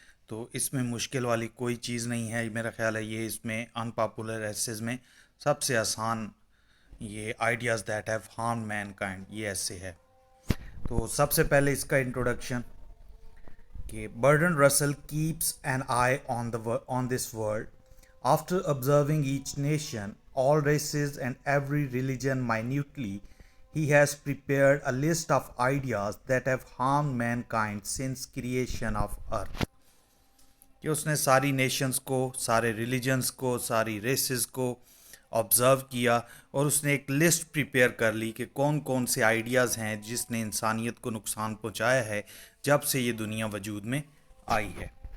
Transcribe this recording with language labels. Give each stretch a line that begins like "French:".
Hindi: तो इसमें मुश्किल वाली कोई चीज़ नहीं है, मेरा ख्याल है ये इसमें अनपॉपुलर एसेज में सबसे आसान ये
English: ideas that have harm mankind
Hindi: ये ऐसे है। तो सबसे पहले इसका इंट्रोडक्शन कि
English: Burton Russell keeps an eye on this world after observing each nation, all races and every religion minutely. He has prepared a list of ideas that have harmed mankind since creation of earth.
Hindi: कि उसने सारी Nations को, सारे religions को, सारी races को observe किया और उसने एक लिस्ट प्रिपेयर कर ली कि कौन कौन से आइडियाज़ हैं जिसने इंसानियत को नुकसान पहुंचाया है जब से ये दुनिया वजूद में आई है।